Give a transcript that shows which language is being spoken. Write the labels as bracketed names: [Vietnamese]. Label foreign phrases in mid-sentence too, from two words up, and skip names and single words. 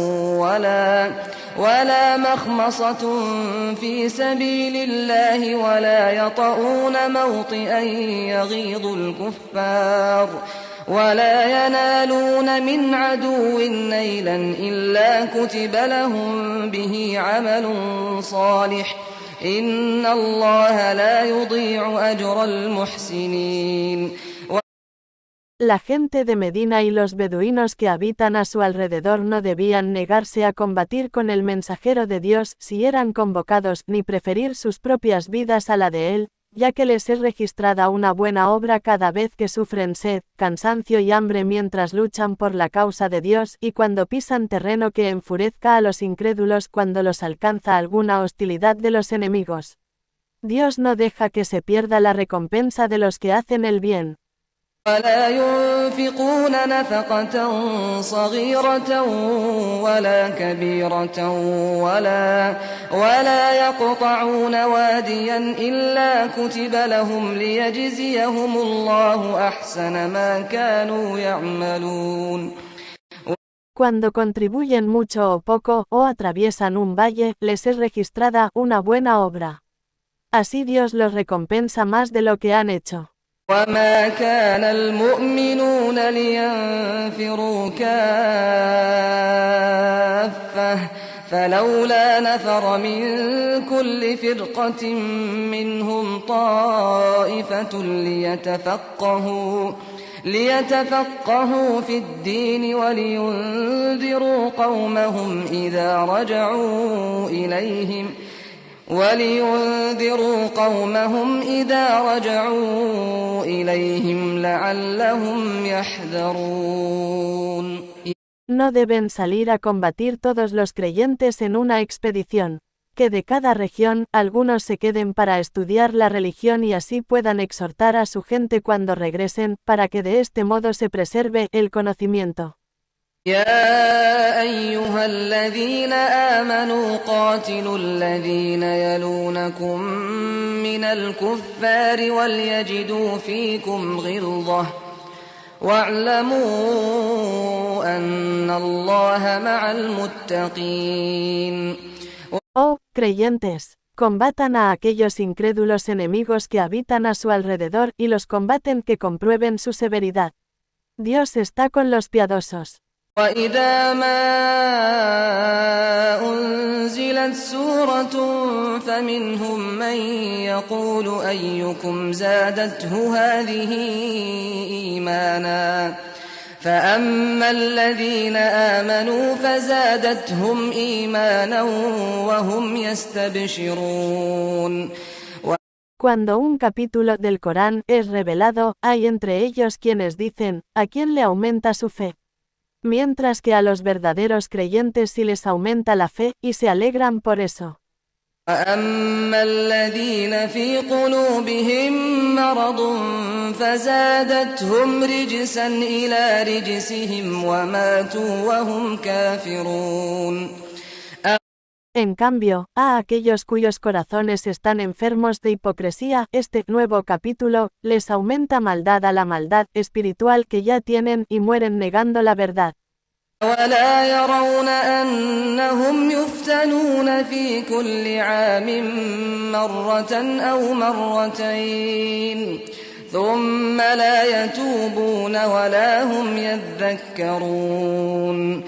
[Arabic] ولا مخمصة في سبيل الله ولا يطؤون موطئا يغيظ الكفار ولا ينالون من عدو نيلا إلا كتب لهم به عمل صالح إن الله لا يضيع أجر المحسنين. [Spanish] La gente de Medina y los beduinos que habitan a su alrededor no debían negarse a combatir con el mensajero de Dios si eran convocados, ni preferir sus propias vidas a la de él, ya que les es registrada una buena obra cada vez que sufren sed, cansancio y hambre mientras luchan por la causa de Dios, y cuando pisan terreno que enfurezca a los incrédulos cuando los alcanza alguna hostilidad de los enemigos. Dios no deja que se pierda la recompensa de los que hacen el bien. [Arabic] ولا ينفقون نفقة صغيرة ولا كبيرة ولا يقطعون واديا إلا كتب لهم ليجزيهم الله أحسن ما كانوا يعملون. [Spanish] Cuando contribuyen mucho o poco, o atraviesan un valle, les es registrada una buena obra. Así Dios los recompensa más de lo que han hecho. [Arabic] وما كان المؤمنون لينفروا كافة فلولا نفر من كل فرقة منهم طائفة ليتفقهوا في الدين ولينذروا قومهم إذا رجعوا إليهم لعلهم يحذرون. [Spanish] No deben salir a combatir todos los creyentes en una expedición. Que de cada región, algunos se queden para estudiar la religión y así puedan exhortar a su gente cuando regresen, para que de este modo se preserve el conocimiento. [Arabic] يا أيها الذين آمنوا قاتلوا الذين يلونكم من الكفار وليجدوا فيكم غلظة واعلموا أن الله مع المتقين. [Spanish] Oh, creyentes, combatan a aquellos incrédulos enemigos que habitan a su alrededor y los combaten que comprueben su severidad. Dios está con los piadosos. [Arabic] وَإِذَا مَا أُنْزِلَتْ سُورَةٌ فَمِنْهُمْ مَنْ يَقُولُ أَيُّكُمْ زَادَتْهُ هَذِهِ إِيمَانًا فأما الذين آمنوا فزادتهم إيمانا وهم يستبشرون. [Spanish] Cuando un capítulo del Corán es revelado, hay entre ellos quienes dicen, ¿a quién le aumenta su fe? Mientras que a los verdaderos creyentes sí les aumenta la fe, y se alegran por eso. [Arabic] وأما الذين في قلوبهم مرض فزادتهم رجسا إلى رجسهم وماتوا وهم كافرون. [Spanish] En cambio, a aquellos cuyos corazones están enfermos de hipocresía, este nuevo capítulo les aumenta maldad a la maldad espiritual que ya tienen y mueren negando la verdad. [Arabic] ولا يرون أنهم يفتنون في كل عام مرة أو مرتين ثم لا يتوبون ولا هم يذكرون.